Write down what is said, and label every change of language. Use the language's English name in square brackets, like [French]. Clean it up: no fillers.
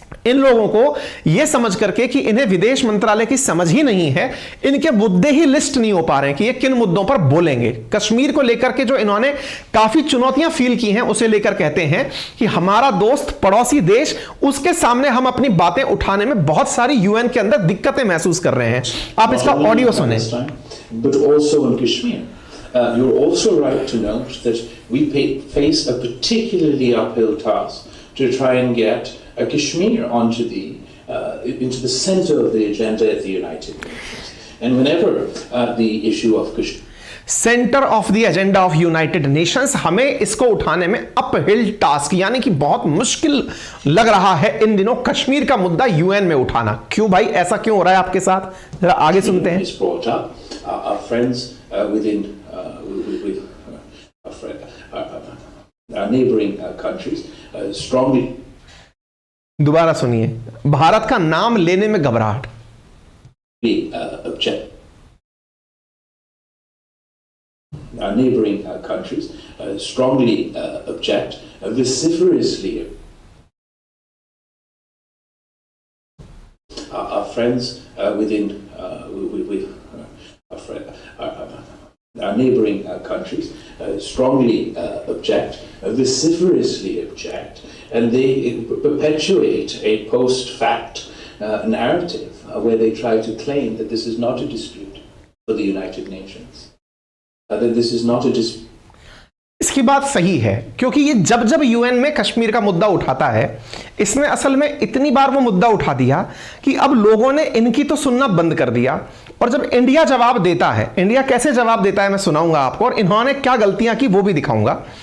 [Hindi] इन लोगों को यह समझ करके कि इन्हें विदेश मंत्रालय की समझ ही नहीं है, इनके मुद्दे ही लिस्ट नहीं हो पा रहे हैं कि ये किन मुद्दों पर बोलेंगे। कश्मीर को लेकर के जो इन्होंने काफी चुनौतियां फील की हैं, उसे लेकर कहते हैं कि हमारा दोस्त पड़ोसी देश, उसके सामने हम अपनी बातें उठाने में बहुत सारी यूएन के अंदर दिक्कतें महसूस कर रहे हैं। आप इसका ऑडियो सुने। [English] You're also right to note that we face a particularly uphill task to try and get Kashmir into the center of the agenda at the United Nations. And whenever the issue of Kashmir centre of the agenda of United Nations, [Hindi] हमें इसको उठाने में [English] uphill task, [Hindi] यानी कि बहुत मुश्किल लग रहा है इन दिनों कश्मीर का मुद्दा यूएन में उठाना। क्यों भाई, ऐसा क्यों हो रहा है आपके साथ? जरा आगे सुनते हैं। [English] our friends within our neighboring countries strongly [Hindi] दोबारा सुनिए, भारत का नाम लेने में घबराहट। [English] object. Our neighboring countries strongly object, vociferously. Our friends within our neighboring countries strongly object, vociferously object, and they perpetuate a post-fact narrative where they try to claim that this is not a dispute for the United Nations. That this is not a dispute. [Hindi] इसकी बात सही है, क्योंकि ये जब जब UN में कश्मीर का मुद्दा उठाता है, इसने असल में इतनी बार वो मुद्दा उठा दिया कि अब लोगों ने इनकी तो सुनना बंद कर दिया। और जब इंडिया जवाब देता है, इंडिया कैसे जवाब देता है मैं सुनाऊंगा आपको, और इन्होंने क्या गलतियां की वो भी दिखाऊंगा।